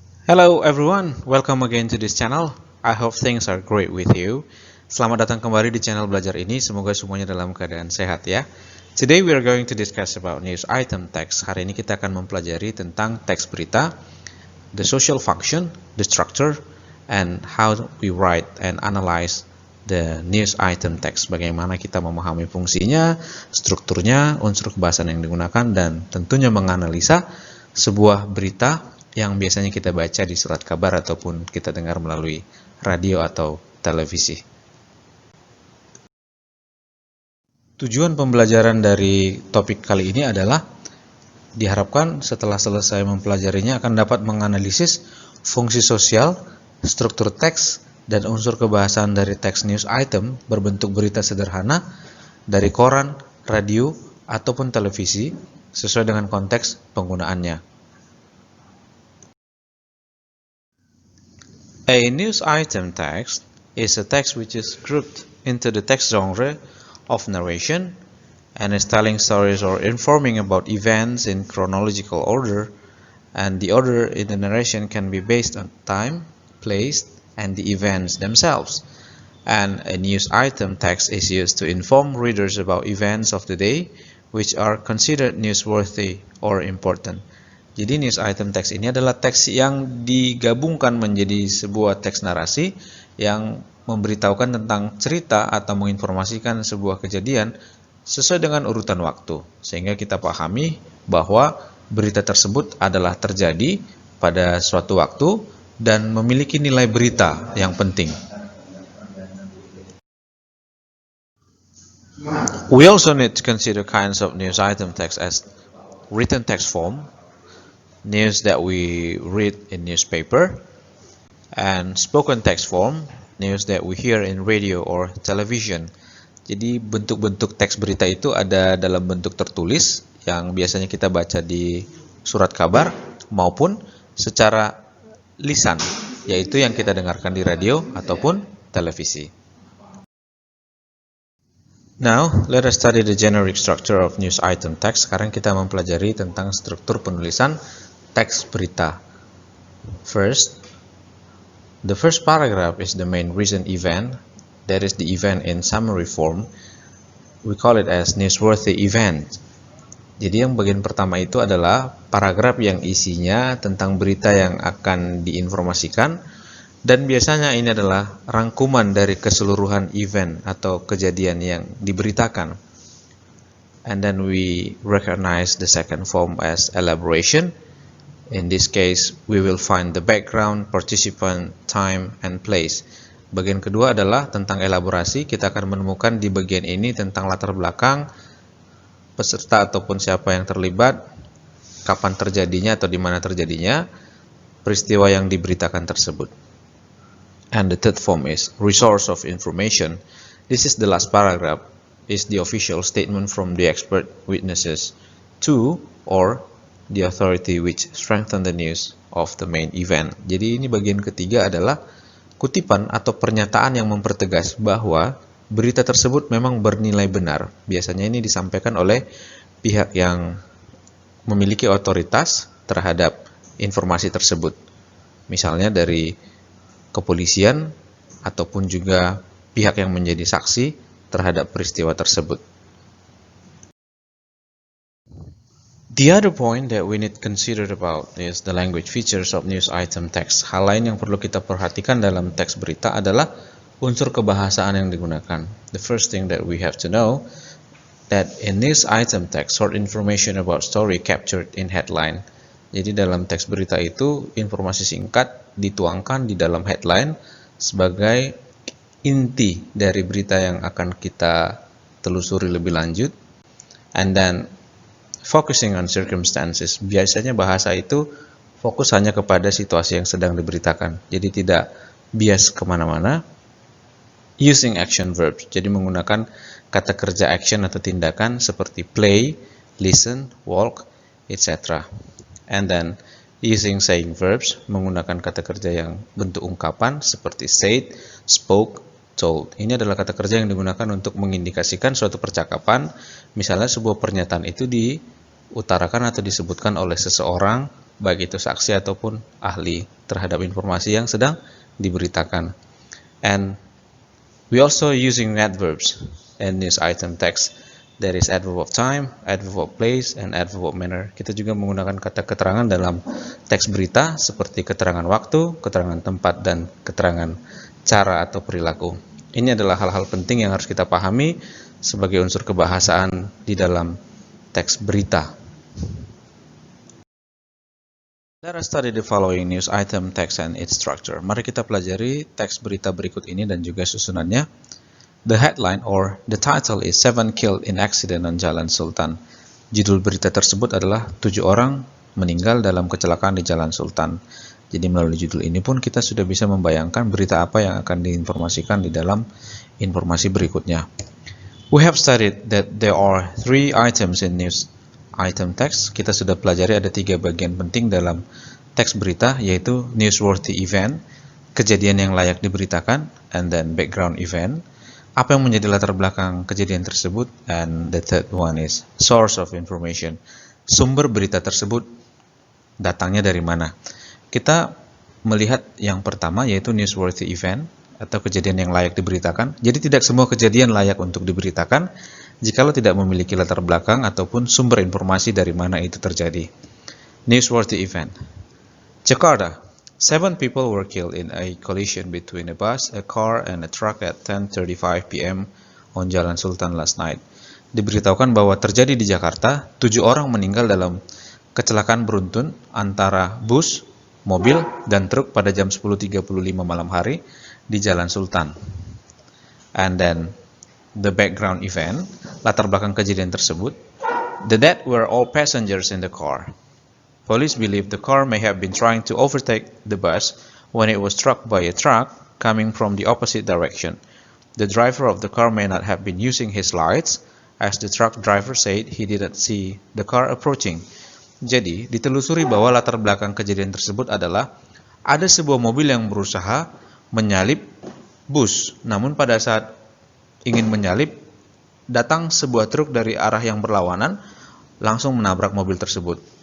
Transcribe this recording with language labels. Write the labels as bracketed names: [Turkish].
[English] Hello everyone, welcome again to this channel. I hope things are great with you. [Indonesian] Selamat datang kembali di channel belajar ini, semoga semuanya dalam keadaan sehat ya. [English] Today we are going to discuss about news item text. [Indonesian] Hari ini kita akan mempelajari tentang teks berita, [English] the social function, the structure, and how we write and analyze the news item text. [Indonesian] Bagaimana kita memahami fungsinya, strukturnya, unsur kebahasan yang digunakan, dan tentunya menganalisa sebuah berita yang biasanya kita baca di surat kabar ataupun kita dengar melalui radio atau televisi. Tujuan pembelajaran dari topik kali ini adalah diharapkan setelah selesai mempelajarinya akan dapat menganalisis fungsi sosial, struktur teks, dan unsur kebahasan dari teks news item berbentuk berita sederhana dari koran, radio, ataupun televisi sesuai dengan konteks penggunaannya. [English] A news item text is a text which is grouped into the text genre of narration and is telling stories or informing about events in chronological order, and the order in the narration can be based on time, place, and the events themselves. And a news item text is used to inform readers about events of the day which are considered newsworthy or important. [Indonesian] Jadi news item text ini adalah teks yang digabungkan menjadi sebuah teks narasi yang memberitahukan tentang cerita atau menginformasikan sebuah kejadian sesuai dengan urutan waktu, sehingga kita pahami bahwa berita tersebut adalah terjadi pada suatu waktu dan memiliki nilai berita yang penting. [English] We also need to consider kinds of news item text as written text form, news that we read in newspaper, and spoken text form, news that we hear in radio or television. [Indonesian] Jadi bentuk-bentuk teks berita itu ada dalam bentuk tertulis yang biasanya kita baca di surat kabar maupun secara lisan, yaitu yang kita dengarkan di radio ataupun televisi. [English] Now, let us study the generic structure of news item text. [Indonesian] Sekarang kita mempelajari tentang struktur penulisan teks berita. [English] First, the first paragraph is the main recent event. That is the event in summary form. We call it as newsworthy event. [Indonesian] Jadi yang bagian pertama itu adalah paragraf yang isinya tentang berita yang akan diinformasikan, dan biasanya ini adalah rangkuman dari keseluruhan event atau kejadian yang diberitakan. [English] And then we recognize the second form as elaboration. In this case, we will find the background, participant, time, and place. [Indonesian] Bagian kedua adalah tentang elaborasi. Kita akan menemukan di bagian ini tentang latar belakang, peserta ataupun siapa yang terlibat, kapan terjadinya atau di mana terjadinya, peristiwa yang diberitakan tersebut. [English] And the third form is resource of information. This is the last paragraph, is the official statement from the expert witnesses to or the authority which strengthen the news of the main event. [Indonesian] Jadi ini bagian ketiga adalah kutipan atau pernyataan yang mempertegas bahwa berita tersebut memang bernilai benar. Biasanya ini disampaikan oleh pihak yang memiliki otoritas terhadap informasi tersebut. Misalnya dari kepolisian ataupun juga pihak yang menjadi saksi terhadap peristiwa tersebut. [English] The other point that we need to consider about is the language features of news item text. [Indonesian] Hal lain yang perlu kita perhatikan dalam teks berita adalah unsur kebahasaan yang digunakan. [English] The first thing that we have to know that in news item text, short information about story captured in headline. [Indonesian] Jadi dalam teks berita itu informasi singkat dituangkan di dalam headline sebagai inti dari berita yang akan kita telusuri lebih lanjut. [English] And then focusing on circumstances. [Indonesian] Biasanya bahasa itu fokus hanya kepada situasi yang sedang diberitakan. Jadi tidak bias kemana-mana. [English] Using action verbs. [Indonesian] Jadi menggunakan kata kerja action atau tindakan seperti play, listen, walk, etc. [English] And then using saying verbs. [Indonesian] Menggunakan kata kerja yang bentuk ungkapan seperti said, spoke, told. Ini adalah kata kerja yang digunakan untuk mengindikasikan suatu percakapan. Misalnya sebuah pernyataan itu diutarakan atau disebutkan oleh seseorang, baik itu saksi ataupun ahli terhadap informasi yang sedang diberitakan. [English] And we also using adverbs in news item text. There is adverb of time, adverb of place, and adverb of manner. [Indonesian] Kita juga menggunakan kata keterangan dalam teks berita seperti keterangan waktu, keterangan tempat, dan keterangan cara atau perilaku. Ini adalah hal-hal penting yang harus kita pahami sebagai unsur kebahasaan di dalam teks berita. [English] Let us study the following news item text and its structure. [Indonesian] Mari kita pelajari teks berita berikut ini dan juga susunannya. [English] The headline or the title is 7 killed in accident on Jalan Sultan. [Indonesian] Judul berita tersebut adalah 7 orang meninggal dalam kecelakaan di Jalan Sultan. Jadi melalui judul ini pun kita sudah bisa membayangkan berita apa yang akan diinformasikan di dalam informasi berikutnya. [English] We have studied that there are 3 items in news item text. [Indonesian] Kita sudah pelajari ada 3 bagian penting dalam teks berita, yaitu newsworthy event, kejadian yang layak diberitakan, [English] and then background event, [Indonesian] apa yang menjadi latar belakang kejadian tersebut, [English] and the third one is source of information, [Indonesian] sumber berita tersebut datangnya dari mana. Kita melihat yang pertama yaitu newsworthy event atau kejadian yang layak diberitakan. Jadi tidak semua kejadian layak untuk diberitakan jikalau tidak memiliki latar belakang ataupun sumber informasi dari mana itu terjadi. [English] Newsworthy event. Jakarta. 7 people were killed in a collision between a bus, a car, and a truck at 10:35 p.m. on Jalan Sultan last night. [Indonesian] Diberitahukan bahwa terjadi di Jakarta, 7 orang meninggal dalam kecelakaan beruntun antara bus, mobil, dan truk pada jam 10.35 malam hari di Jalan Sultan. [English] And then, the background event, [Indonesian] latar belakang kejadian tersebut. [English] The dead were all passengers in the car. Police believe the car may have been trying to overtake the bus when it was struck by a truck coming from the opposite direction. The driver of the car may not have been using his lights, as the truck driver said he didn't see the car approaching. [Indonesian] Jadi, ditelusuri bahwa latar belakang kejadian tersebut adalah ada sebuah mobil yang berusaha menyalip bus, namun pada saat ingin menyalip, datang sebuah truk dari arah yang berlawanan, langsung menabrak mobil tersebut.